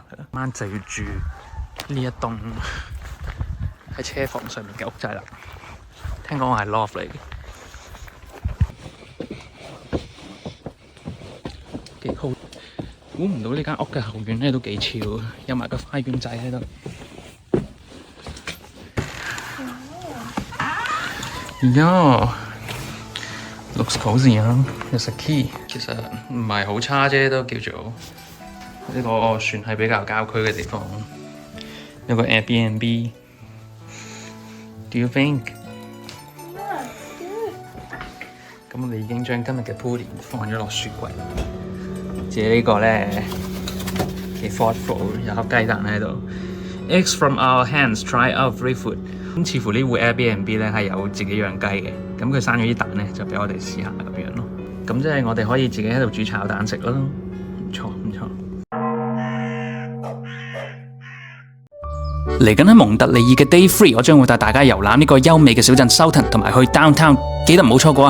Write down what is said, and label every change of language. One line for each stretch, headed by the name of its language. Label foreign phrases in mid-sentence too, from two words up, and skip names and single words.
Cantonese: 今晚就要住呢一棟喺車房上面嘅屋仔啦。聽講係 loft 嚟嘅，幾好。估唔到呢間屋嘅後院咧都幾超，有埋個花園仔喺度。
English: Yeah, looks cozy
Cantonese: 啊！有
English: a key，
Cantonese: 其實唔係好差啫，都叫做呢個算係比較郊區嘅地方，有個 Airbnb。
English: Do you think？
Cantonese: 咁我哋已經將今日嘅 pudding 放咗落雪櫃。自己呢個咧幾 thoughtful， 有盒雞蛋喺度。
English: Eggs from our hands, try out free food。
Cantonese: 咁似乎呢戶 Airbnb 咧係有自己養雞嘅，咁佢生咗啲蛋咧就俾我哋試下咁樣咯。咁即係我哋可以自己喺度煮炒蛋食咯，唔錯唔錯。嚟緊喺蒙特利爾嘅 Day 3，我將會帶大家遊覽呢個優美嘅小鎮 Sultan， 同埋去 Downtown， 記得唔好錯過啊！